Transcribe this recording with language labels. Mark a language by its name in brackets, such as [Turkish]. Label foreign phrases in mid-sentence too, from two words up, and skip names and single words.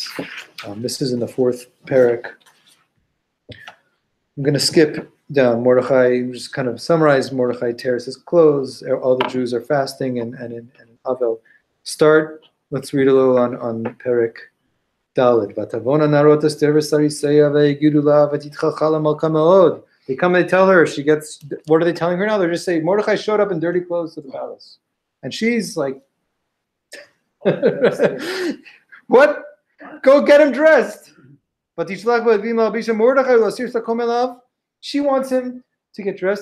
[English] This is in the 4th parak. I'm going to skip down. Mordechai, just kind of summarize. Mordechai tears his clothes. All the Jews are fasting, and in Avel. Let's read a little on parak Daled. [Hebrew] ותבואנה נערות אסתר וסריסיה ויגידו לה ותתחלחל המלכה מאד. [English] They come and they tell her. She gets. What are they telling her now? They're just saying Mordechai showed up in dirty clothes to the palace. And she's like, what? Go get him dressed. But she wants him to get dressed.